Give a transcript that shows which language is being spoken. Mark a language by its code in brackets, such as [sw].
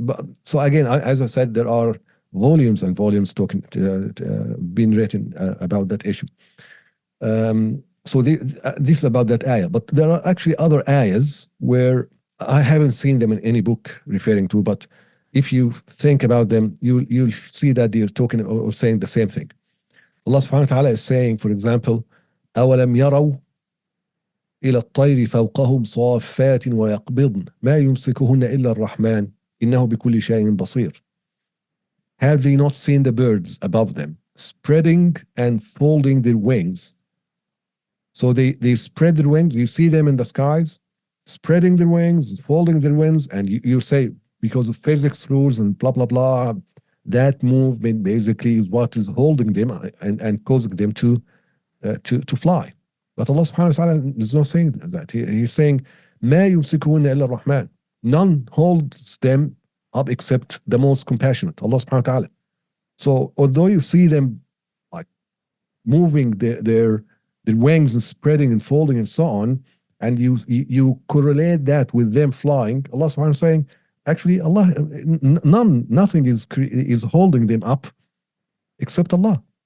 [en] But so again, as I said, there are volumes and volumes talking being written about that issue. So this is about that ayah, but there are actually other ayahs where I haven't seen them in any book referring to, but if you think about them, you'll see that they're talking or saying the same thing. Allah subhanahu wa ta'ala is saying, for example, [ar] أَوَلَمْ يَرَوْا إِلَى الطَّيْرِ فَوْقَهُمْ صَافَّاتٍ وَيَقْبِضْنَ مَا يُمْسِكُهُنَّ إِلَّا الرَّحْمَنُ إِنَّهُ بِكُلِّ شَيْءٍ بَصِيرٌ. [en] Have they not seen the birds above them, spreading and folding their wings? So they spread their wings. You see them in the skies, spreading their wings, folding their wings, and you say, because of physics rules and blah, blah, blah, that movement basically is what is holding them and causing them to fly. But Allah subhanahu wa ta'ala is not saying that. He's saying, [ar] مَا يُمْسِكُهُنَّ إِلَّا الرَّحْمَنُ. [en] None holds them up except the most compassionate, Allah subhanahu wa ta'ala. So although you see them like moving their wings and spreading and folding and so on, and you correlate that with them flying, Allah subhanahu wa ta'ala is saying, actually Allah, nothing is holding them up except Allah.